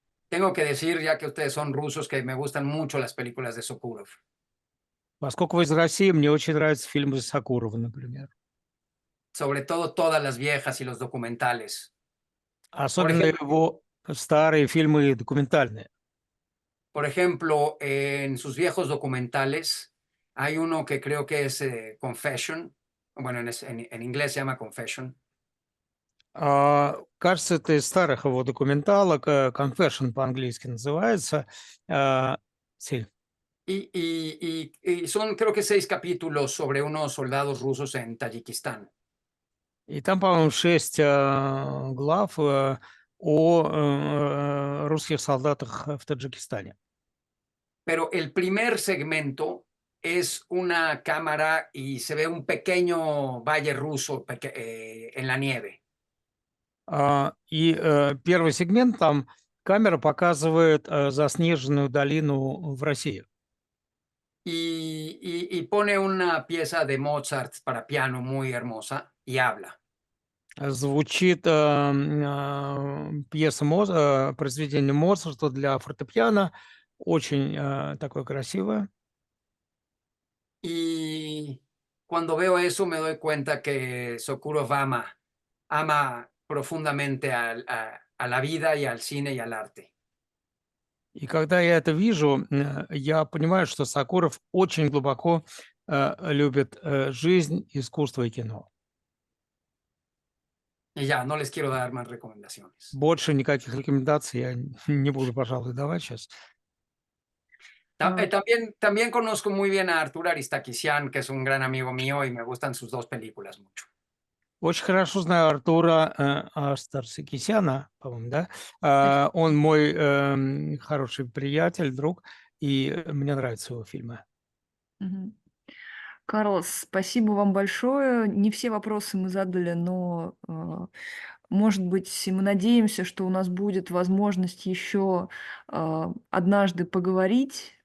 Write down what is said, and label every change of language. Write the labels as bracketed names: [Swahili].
[Spanish] Tengo que decir, ya que ustedes son rusos, que me gustan mucho las películas de Sokurov. [Russian] Поскольку вы из России, мне очень нравятся фильмы Сакурова, например. [Spanish] Sobre todo todas las viejas y los documentales. [Russian] Особенно [Spanish] ejemplo- [Russian] его старые фильмы документальные. [Spanish] Por ejemplo, en sus viejos documentales hay uno que creo que es Confession. Bueno, en inglés se llama Confession. [Russian] Кажется, это из старых его документалок, Confession по-английски называется. [Spanish] Sí. Y son, creo que 6 capítulos sobre unos soldados rusos en Tayikistán. [Russian] И там, по-моему, 6 глав о русских солдатах в Таджикистане. [Spanish] Pero el primer segmento es una cámara y se ve un pequeño valle ruso en la nieve. [Russian] И первый сегмент, там камера показывает заснеженную долину в России. [Spanish] Y pone una pieza de Mozart para piano muy hermosa y habla. [Russian] Звучит пьеса произведение Моцарта для фортепиано, очень такое красивое. [Spanish] Y cuando veo eso me doy cuenta que Sokurov ama profundamente a la vida y al cine y al arte. [Russian] И когда я это вижу, я понимаю, что Сокуров очень глубоко любит жизнь, искусство и кино. [Spanish] Y ya, no les quiero dar más recomendaciones. [Russian] Больше никаких рекомендаций я не буду, пожалуй, давать сейчас. [Spanish] También conozco muy bien a Artur Aristakisian, que es un gran amigo mío y me gustan sus dos películas mucho. [Russian] Очень хорошо знаю Артура Астарсикисяна, по-моему, да? Он мой хороший приятель, друг, и мне нравятся его фильмы. Мгм. Карлос, спасибо вам большое. Не все вопросы мы задали, но, может быть, мы надеемся, что у нас будет возможность еще однажды поговорить.